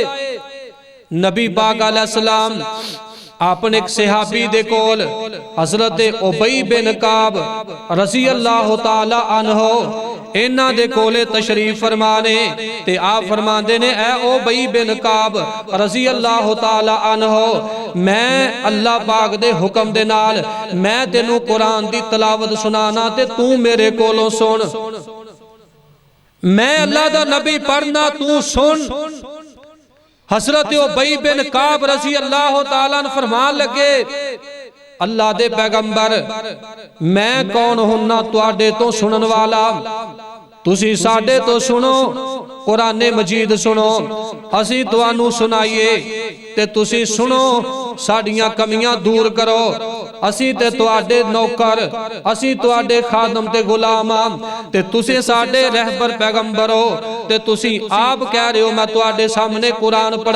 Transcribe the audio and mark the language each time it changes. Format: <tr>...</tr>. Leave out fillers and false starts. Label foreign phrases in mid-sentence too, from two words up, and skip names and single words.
<pa>نبی پاک علیہ السلام اپنے اک صحابی دے کول حضرت ابی بن کعب</pa> <ar>رضي الله تعالى عنه</ar> <pa>انہاں دے کولے تشریف فرمانے تے آپ فرماندے نے اے ابی بن کعب</pa> <ar>رضي الله تعالى عنه,</ar> <pa>میں اللہ پاک دے حکم دے نال میں تینوں قرآن دی تلاوت سناناں تے توں میرے کولوں سن. میں اللہ دا نبی پڑھناں توں سن. حضرت ابی بن کعب</pa> <ar>رضي الله تعالى عنه</ar> <pa>فرمان لگے اللہ دے پیغمبر میں کون ہوناں تہاڈے توں سنن والا، تسیں ساڈے توں سنو، قرآن مجید سنو، اسیں تہانوں سنائیے تے تسیں سنو، ساڈیاں کمیاں دور کرو، اسیں تے تہاڈے نوکر، اسیں تہاڈے خادم تے غلام تے تسیں ساڈے رہبر پیغمبر ہو تے تسیں آپ کہہ رہے ہو میں تہاڈے سامنے قرآن پڑھاں.</pa>